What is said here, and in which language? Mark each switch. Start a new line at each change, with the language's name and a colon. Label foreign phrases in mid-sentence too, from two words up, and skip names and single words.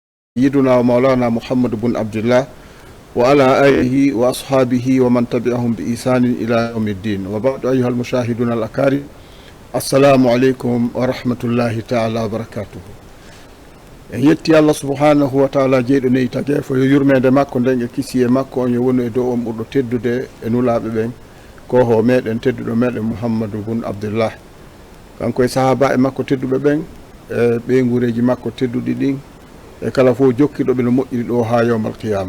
Arabic: سيدنا ومولانا محمد بن عبد الله وعلى آله وأصحابه ومن تبعهم بإحسان إلى يوم الدين. وبعد أيها المشاهدون الأكارم، السلام عليكم ورحمة الله تعالى وبركاته.
Fula: yetti Allah
Arabic: سبحانه وتعالى
Fula: jeydo ne tage fo yurmede makko den e kisiye makko on woni do on burdo teddude e nulaabe ben ko ho meden teddudo meden Muhammadu bun Abdullah kanko e sahaba e makko teddube ben e be ngureji makko teddudi din e kala fo jokkido be no moƴƴiri do ha
Arabic: يوم القيامة.